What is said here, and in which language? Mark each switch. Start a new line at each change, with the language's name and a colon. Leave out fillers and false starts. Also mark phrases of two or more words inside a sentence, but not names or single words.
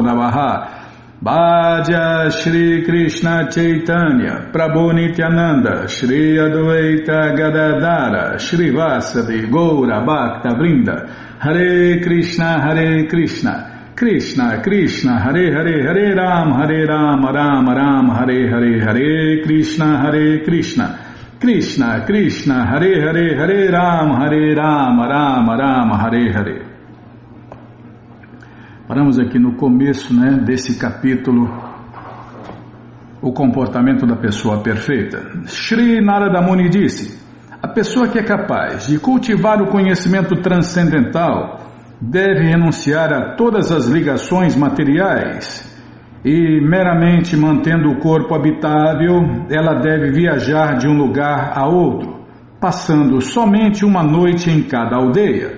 Sanskrit: Namaha Bhaja Shri Krishna Chaitanya Prabhu Nityananda Shri Advaita Gadadara Shri Vasavi Goura Bhakta Vrinda Hare Krishna Krishna Krishna Hare Hare Hare Ram Ram Hare Hare Krishna Krishna Krishna Hare Hare Ram Hare Hare.
Portuguese: Paramos aqui no começo, né, desse capítulo o comportamento da pessoa perfeita. Shri Narada Muni disse: a pessoa que é capaz de cultivar o conhecimento transcendental deve renunciar a todas as ligações materiais e, meramente mantendo o corpo habitável, ela deve viajar de um lugar a outro, passando somente uma noite em cada aldeia.